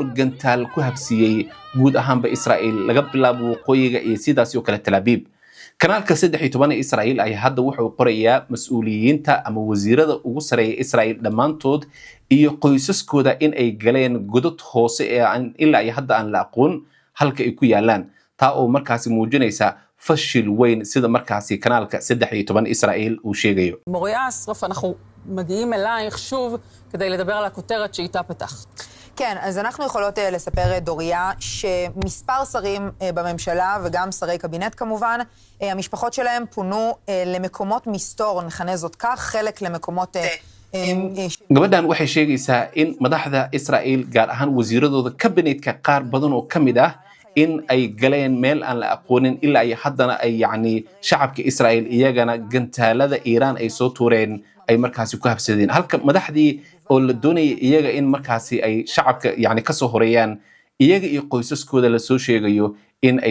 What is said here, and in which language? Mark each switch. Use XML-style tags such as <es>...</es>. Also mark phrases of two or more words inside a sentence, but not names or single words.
<so>gantaal ku habsiyay guud ahaanba Israa'iil laga bilaabo waqooyiga iyo sidaas oo kale Tel Aviv kanaalka 13 Israa'iil ay hadda wuxuu qorayaa mas'uuliyiinta ama wasiirada ugu sareeya Israa'iil dhamaantood iyo qoysaskooda in ay galeen godad hoose ee aan ilaa ay hadda aan la aqoon halka ay ku yaalaan taa oo markaasi muujinaysa fashil weyn sida markaasi kanaalka 13 Israa'iil uu sheegayo</so> <he>מוריה אסרף, אנחנו מגיעים אלייך שוב כדי לדבר על הכותרת שאיתה פתחת. כן, אז אנחנו יכולות לספר, דוריה, שמספר שרים בממשלה וגם שרי קבינט כמובן, המשפחות שלהם פונו למקומות מסתור, נכנה זאת כך, חלק למקומות...</he> <so>gabadhan waxay sheegaysaa in madaxda Israa'iil gaar ahaan wasiiradooda kabineetka qaar badan oo kamid ah in ay galeen meel aan la aqoonin ilaa ay haddana ay shacabka Israa'iil iyagana gantaalada Iiraan ay soo tuureen ay markaasi ku habsadeen halka madaxdii oo la doonayay iyaga in markaasi ay shacabka ka soo horeeyaan iyaga iyo qoysaskooda la soo sheegayo in ay</so>